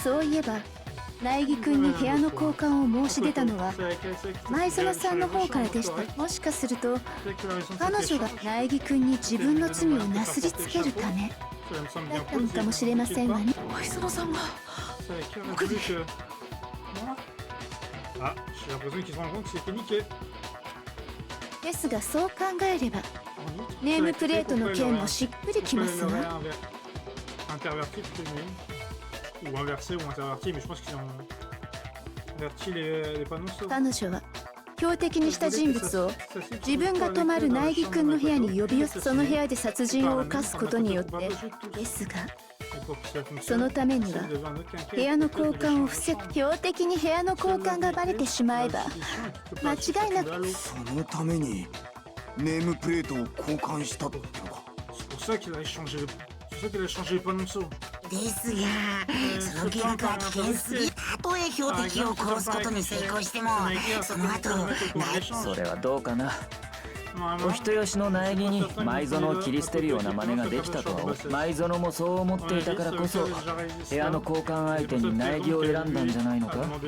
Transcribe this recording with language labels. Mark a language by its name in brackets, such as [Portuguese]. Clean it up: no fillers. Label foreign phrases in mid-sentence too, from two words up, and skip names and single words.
[Japanese] そういえば苗木くんに部屋の交換を申し出たのは前園さんの方からでした。もしかすると彼女が苗木くんに自分の罪をなすりつけるためだったのかもしれませんわね。前園さんが僕に。 [French] Ah, j'ai l'impression qu'ils se rendent compte que c'était niqué. [Japanese] ですがそう考えればネームプレートの件もしっくりきますわ。 [French] Interverti le ou inversé ou interverti, mais je pense qu'ils ont inverti les panneaux. [Japanese] 彼女は標的にした人物を自分が泊まる苗木くんの部屋に呼び寄せ、その部屋で殺人を犯すことによってですが、そのためには部屋の交換を防ぐ。標的に部屋の交換がバレてしまえば間違いなく。そのためにネームプレートを交換したってのか。 [French] C'est pour ça qu'il a échangé les panneaux. [Japanese] ですが、その計画は危険すぎ。たとえ標的を殺すことに成功しても、その後それはどうかな。お人よしの苗木に前園を切り捨てるような真似ができたとは、前園もそう思っていたからこそ部屋の交換相手に苗木を選んだんじゃないのか。